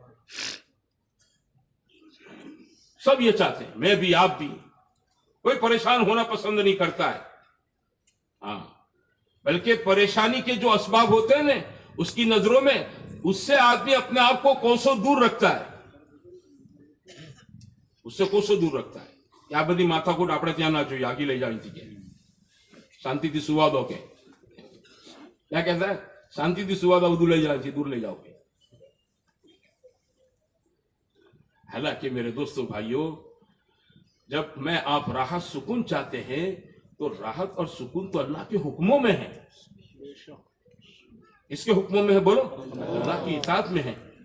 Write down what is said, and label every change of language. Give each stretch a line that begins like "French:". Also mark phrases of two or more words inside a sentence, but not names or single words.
Urdu: سب یہ چاہتے ہیں, میں بھی آپ بھی. کوئی پریشان ہونا پسند نہیں کرتا ہے. ہاں, بلکہ پریشانی کے جو اسباب ہوتے ہیں نا, اس کی نظروں میں اس سے آدمی اپنے آپ کو کوسوں دور رکھتا ہے, اس سے کوسوں دور رکھتا ہے.
Gujarati: આ બધી માથાકૂટ આપણે ત્યાં ના જોઈએ, આગી લઈ જવાની જગ્યાએ શાંતિથી સુવા દો. કે ક્યાં કહેતા શાંતિથી સુવા દો, બધું લઈ જવાની, દૂર લઈ જાઓ.
Urdu: حالانکہ میرے دوستوں بھائیوں, جب میں آپ راحت سکون چاہتے ہیں تو راحت اور سکون تو اللہ کے حکموں میں ہے. اس کے حکموں میں ہے, بولو, اللہ کی اطاعت میں ہے.